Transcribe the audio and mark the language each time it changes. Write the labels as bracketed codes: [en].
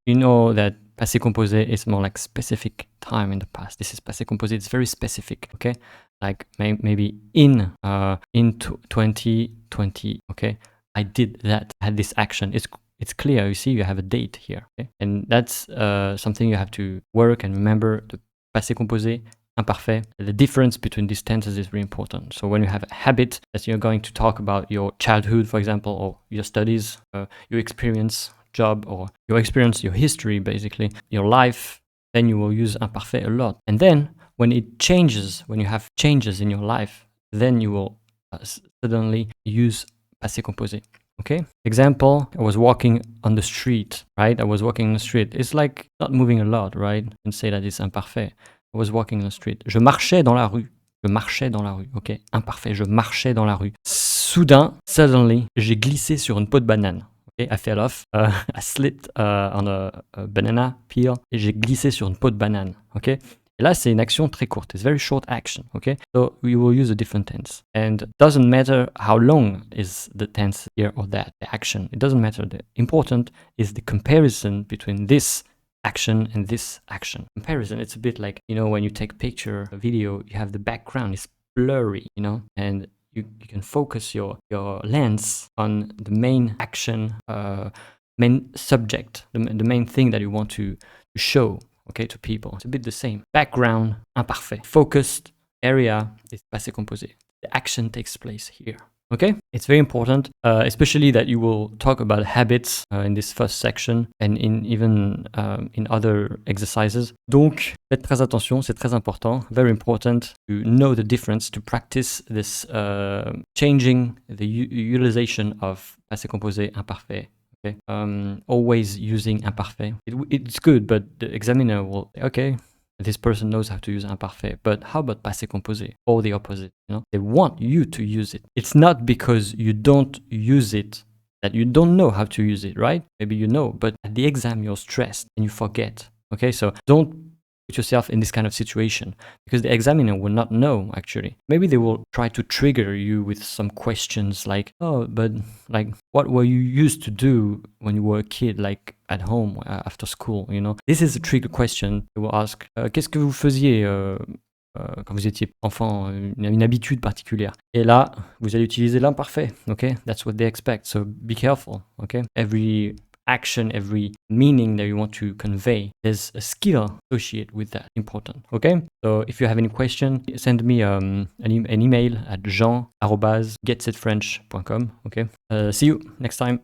[en] You know that passé composé is more like specific time in the past. This is passé composé, it's very specific, okay? Like maybe in 2020, okay? I did that, I had this action. It's clear, you see, you have a date here. Okay? And that's something you have to work and remember. The passé composé, imparfait. The difference between these tenses is really important. So when you have a habit that you're going to talk about your childhood, for example, or your studies, your experience, job, or your experience, your history, basically, your life, then you will use imparfait a lot. And then when it changes, when you have changes in your life, then you will suddenly use passé composé. Okay. Example, I was walking on the street, right? I was walking on the street. It's like not moving a lot, right? You can say that it's imparfait. I was walking on the street. [fr] Je marchais dans la rue. Je marchais dans la rue. Ok. Imparfait. Je marchais dans la rue. Soudain, suddenly, j'ai glissé sur une peau de banane. Okay. [en] I fell off. I slid on a banana peel. [fr] Et j'ai glissé sur une peau de banane. Ok. Et là, c'est une action très courte. [en] It's very short action, okay? So we will use a different tense. And it doesn't matter how long is the tense here or that, the action. It doesn't matter. The important is the comparison between this action and this action. Comparison, it's a bit like, you know, when you take a picture, a video, you have the background, it's blurry, you know? And you can focus your lens on the main action, main subject, the main thing that you want to show. Okay, to people. It's a bit the same. Background, imparfait. Focused area is passé composé. The action takes place here. Okay? It's very important, especially that you will talk about habits in this first section and even in other exercises. [fr] Donc, faites très attention, c'est très important. [en] Very important to know the difference, to practice this changing the utilization of passé composé, imparfait. Okay. Always using imparfait. It's good, but the examiner will say, okay, this person knows how to use imparfait, but how about passé composé? Or the opposite, you know? They want you to use it. It's not because you don't use it that you don't know how to use it, right? Maybe you know, but at the exam you're stressed and you forget. Okay, so don't put yourself in this kind of situation because the examiner will not know actually. Maybe they will try to trigger you with some questions like, oh, but like what were you used to do when you were a kid, like at home after school, you know? This is a trigger question. [fr] They will ask, qu'est-ce que vous faisiez quand vous étiez enfant, une habitude particulière. Et là, vous allez utiliser l'imparfait, okay? [en] That's what they expect, so be careful, okay? Every action, every meaning that you want to convey, there's a skill associated with that, important, okay? So if you have any question, send me an email at jean@getsetfrench.com, okay? See you next time.